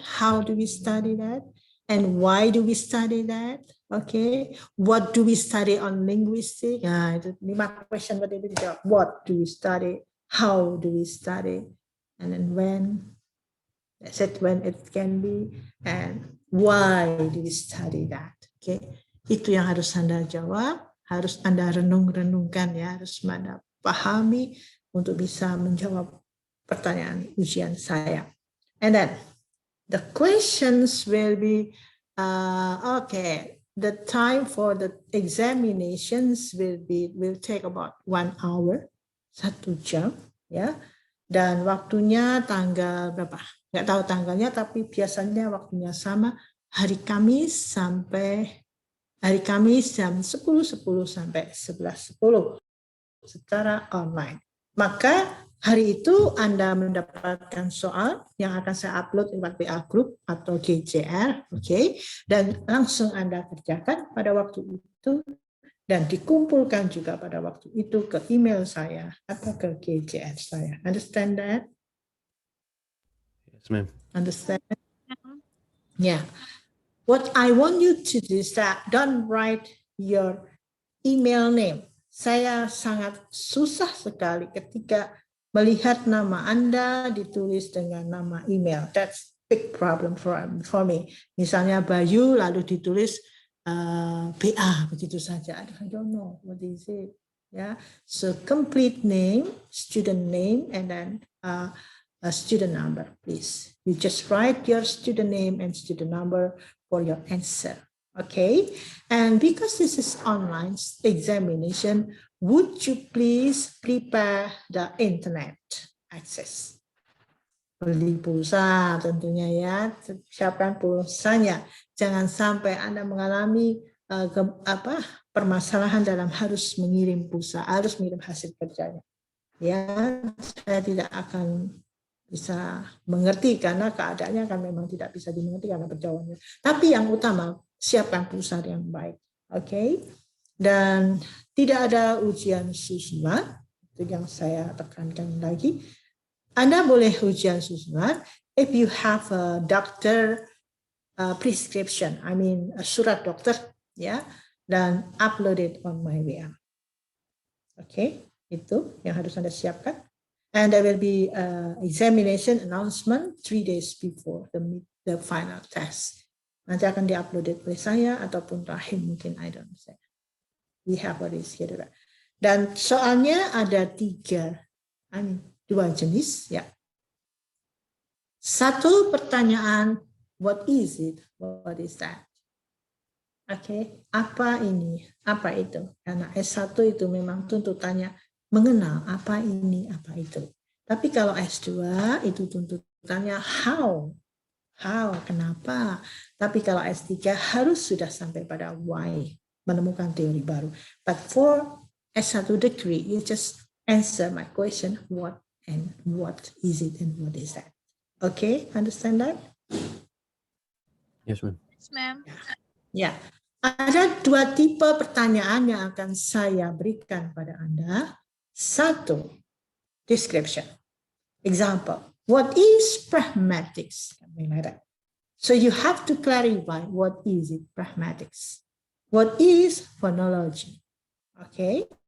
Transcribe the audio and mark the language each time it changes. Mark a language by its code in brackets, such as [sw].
[en] How do we study that? And why do we study that? Okay. What do we study on linguistics? [id] Itu 5 question berarti itu dijawab. [en] What do we study? How do we study? And then when? That's it, when it can be, and why do we study that? [id] Okay, itu yang harus Anda jawab, harus Anda renung-renungkan ya, harus Anda pahami untuk bisa menjawab pertanyaan ujian saya. [en] And then the questions will be okay. The time for the examinations will take about 1 hour, [id] 1 jam ya. Dan waktunya tanggal berapa? Nggak tahu tanggalnya, tapi biasanya waktunya sama, hari Kamis jam 10.10 sampai 11.10 secara online. Maka hari itu Anda mendapatkan soal yang akan saya upload lewat WA Group atau GCR, oke? Dan langsung Anda kerjakan pada waktu itu dan dikumpulkan juga pada waktu itu ke email saya atau ke GCR saya. [en] Understand that? Yes, ma'am. Understand? Ma'am. Yeah. What I want you to do is that don't write your email name. [id] Saya sangat susah sekali ketika melihat nama Anda ditulis dengan nama email. [en] That's big problem for me. [id] Misalnya Bayu lalu ditulis BA begitu saja. [en] I don't know what is it. Yeah. So complete name, student name, and then a student number, please. You just write your student name and student number for your answer. Okay, and because this is online examination, would you please prepare the internet access? [id] Beli pulsa tentunya ya, siapkan pulsanya. Jangan sampai Anda mengalami permasalahan dalam harus mengirim pulsa, harus mengirim hasil kerjanya. Ya, saya tidak akan bisa mengerti karena keadaannya kan memang tidak bisa dimengerti karena perjawabannya. Tapi yang utama, siapkan pulsa yang baik. Oke. Dan tidak ada ujian susulan, itu yang saya tekankan lagi. Anda boleh ujian susulan [en] if you have a doctor prescription, I mean [id] surat dokter, ya, dan [en] upload it on my WA. [id] Oke, itu yang harus Anda siapkan. [en] And there will be examination announcement 3 days before the final test. [id] Nanti akan diupload oleh saya ataupun Rahim mungkin, [en] I don't know. We have already scheduled. [id] Dan soalnya ada 2 jenis ya. Satu pertanyaan, [en] what is it? What is that? [id] Oke, apa ini? Apa itu? Karena S1 itu memang tuntutannya mengenal apa ini, apa itu. Tapi kalau S2 itu tuntutannya how, kenapa. Tapi kalau S3 harus sudah sampai pada why, menemukan teori baru. [en] But for S1 degree, you just answer my question, what and what is it and what is that. Okay, understand that? Yes, ma'am. Yes, ma'am. [id] Ya, ada 2 tipe pertanyaan yang akan saya berikan pada Anda. [en] 1, description. Example, what is pragmatics? Something like that. So you have to clarify what is it, pragmatics. What is phonology? Okay.